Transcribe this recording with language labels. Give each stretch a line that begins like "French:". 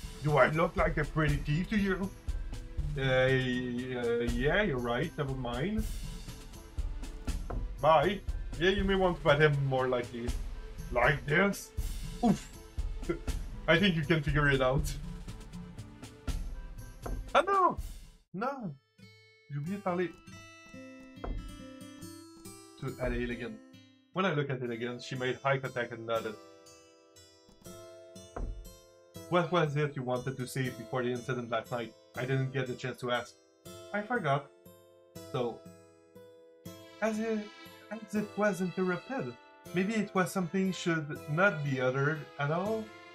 English: Do I look like a pretty thief to you? Yeah, you're right, never mind. Bye. Yeah, you may want to pat him more likely. Like this? Oof. I think you can figure it out.
French: Ah non! Non! J'ai oublié de parler to Elegant.
English: When I look at Elegant, she made eye contact and nodded. What was it you wanted to say before the incident last night? I didn't get the chance to ask. I forgot. So, as it was interrupted. Maybe it was something should not be uttered at all.